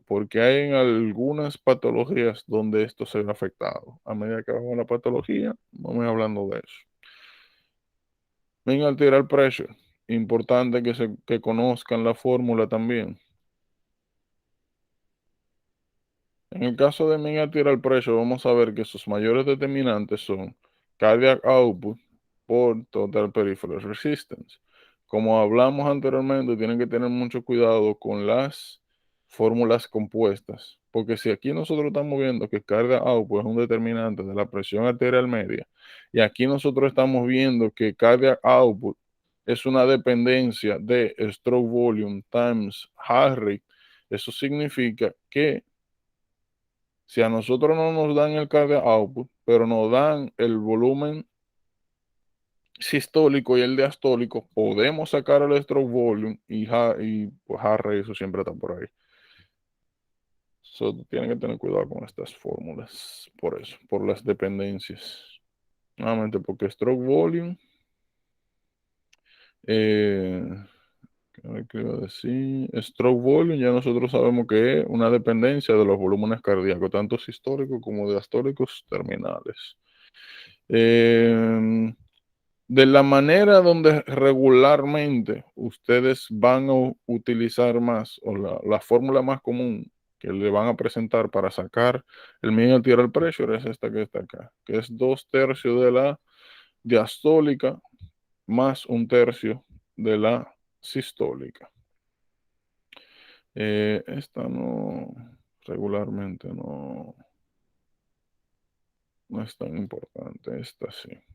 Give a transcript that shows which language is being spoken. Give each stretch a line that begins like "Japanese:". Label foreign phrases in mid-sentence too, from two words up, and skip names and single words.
Spanish: Porque hay en algunas patologías donde esto se ve afectado. A medida que vamos a la patología, vamos hablando de eso.
English: Ven arterial pressure.
Spanish: Importante que conozcan la fórmula también. En el caso de
English: mean arterial pressure,
Spanish: vamos a ver que sus mayores determinantes son
English: cardiac output
Spanish: por
English: total peripheral resistance.
Spanish: Como hablamos anteriormente, tienen que tener mucho cuidado con las fórmulas compuestas, porque si aquí nosotros estamos viendo que cardiac output es un determinante de la presión arterial media, y aquí nosotros estamos viendo que
English: cardiac output
Spanish: es una dependencia de
English: stroke volume times heart rate,
Spanish: eso significa que si a nosotros no nos dan el
English: cardiac output,
Spanish: pero nos dan el volumen sistólico y el diastólico, podemos sacar el
English: stroke volume
Spanish: y pues
English: heart rate,
Spanish: eso siempre está por ahí. So, tienen que tener cuidado con estas fórmulas, por eso, por las dependencias. Nuevamente, porque
English: stroke volume,
Spanish: eh, ¿qué iba a decir?
English: Stroke volume
Spanish: ya nosotros sabemos que es una dependencia de los volúmenes cardíacos, tanto sistólicos como diastólicos terminales. De la manera donde regularmente ustedes van a utilizar más, o la fórmula más común que le van a presentar para sacar el
English: mean arterial pressure
Spanish: es esta que está acá, que es 2/3 de la diastólica más 1/3 de la sistólica. Esta no, regularmente no es tan importante, esta sí.